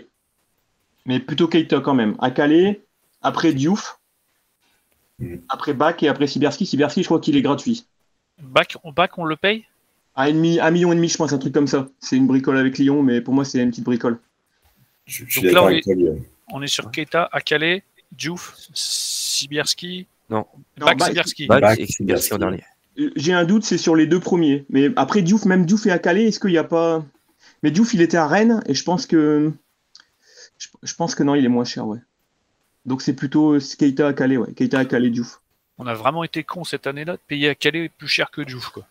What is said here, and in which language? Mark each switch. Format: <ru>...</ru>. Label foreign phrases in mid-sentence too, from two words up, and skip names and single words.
<fr>Mais plutôt Keita quand même. Akale, après Diouf, après Bak et après Sibierski. Sibierski, je crois qu'il est gratuit. Bac, on le paye? À 1,5 million, je pense, un truc comme ça. C'est une bricole avec Lyon, mais pour moi, c'est une petite bricole. Je suis Donc là, d'accord on avec toi, Guillaume. On est sur Keita, Akale, Diouf, Sibierski. Non. Bak, Bak- Sibierski. Bak Bak, et Sibierski en dernier. J'ai un doute, c'est sur les 2 premiers. Mais après Diouf, même Diouf et Akale, est-ce qu'il n'y a pas. Mais Diouf, il était à Rennes, et je pense que. Je pense que non, il est moins cher, ouais. Donc c'est plutôt Keita Akale, ouais. Keita Akale Diouf. On a vraiment été con cette année-là de payer Akale plus cher que Diouf, quoi.</fr>